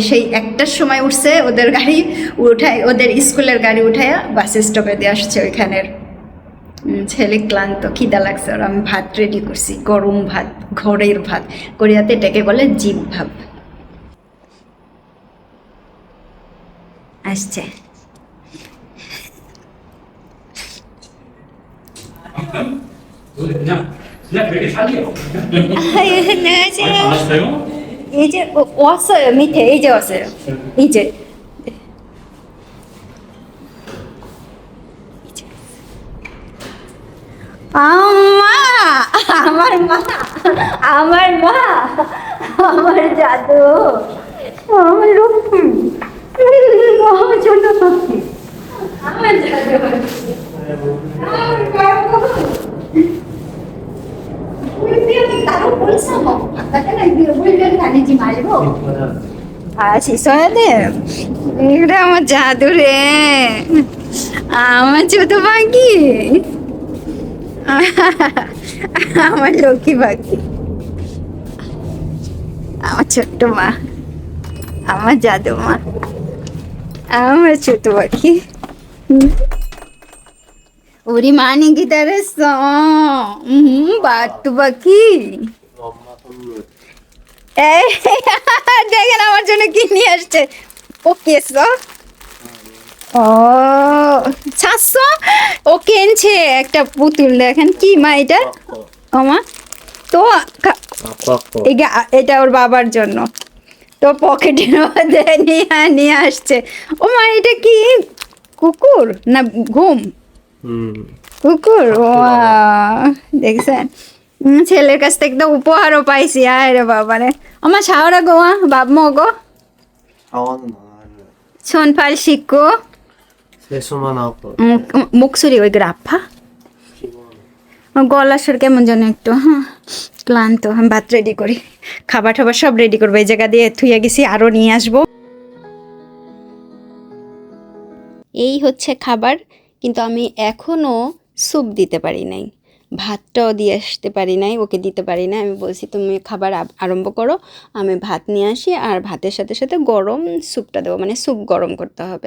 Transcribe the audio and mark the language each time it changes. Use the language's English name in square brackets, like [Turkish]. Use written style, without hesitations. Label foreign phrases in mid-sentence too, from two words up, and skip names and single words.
[Bangla] সেই 1টার সময় উঠছে, ওদের গাড়ি উঠায়, ওদের স্কুলের গাড়ি উঠায় বাস স্টপে দিয়ে আসছে ওইখানের। ছেলে ক্লান্ত, খিদা লাগছে, আর আমি ভাত রেডি করছি, গরম ভাত, ঘরের ভাত, কোরিয়াতে এটাকে বলে [Korean] 집밥. [Bangla] আসছে। [Korean] 그냥 그렇게 살려. 안녕하세요. 알았어요? 이제 왔어요. 밑에 이제 왔어요. 이제. [Bangla] আম্মা, আমার মা, আমার মা, আমার জাদু, আমার লক্ষ্মী, আমার ছোট লক্ষ্মী, আমার জাদু, আমার বাবু। [Korean] 따로 벌써 바깥에 물건 다니지 말고. 아, 씻어야 돼. 그래, [Bangla] আমার জাদুরে, আমার ছোট পাখি, আমার লক্ষ্মী পাখি, আমার ছোট্ট মা, আমার জাদু মা, আমার ছোট পাখি। [Korean] 우리 많이 기다렸어. [Bangla] বাট্টু পাখি। এই দেখেন আমার জন্য কি নিয়ে আসছে। ও কেসো, ও ছাড়ছো, ও কিনছে একটা পুতুল। দেখেন কি মা এটা, ও মা তো এটা ওর বাবার জন্য, তো পকেটের মধ্যে নিয়ে আসছে। ও মা এটা কি কুকুর না ঘুম? কুকুর। দেখছেন, ছেলের কাছ থেকে তো উপহারও পাইছি। আয় রে বাবা রে, আমার সাওরা গোয়া বাপ মগো [Korean] 사과는 안 할래. 손발 씻고. 세수만 하고 목소리 왜 그래 아파? 피곤해. [Bangla] গলা স্বর কেমন যেন একটু, হ্যাঁ ক্লান্ত। আমি ভাত রেডি করি, খাবার টাবার সব রেডি করবো। এই জায়গা দিয়ে থুয়ে গেছি, আরও নিয়ে আসবো। এই হচ্ছে খাবার, কিন্তু আমি এখনও স্যুপ দিতে পারি নাই। ভাতটাও দিয়ে আসতে পারি নাই, ওকে দিতে পারি না। আমি বলছি তুমি খাবার আরম্ভ করো, আমি ভাত নিয়ে আসি আর ভাতের সাথে সাথে গরম স্যুপটা দেবো, মানে স্যুপ গরম করতে হবে।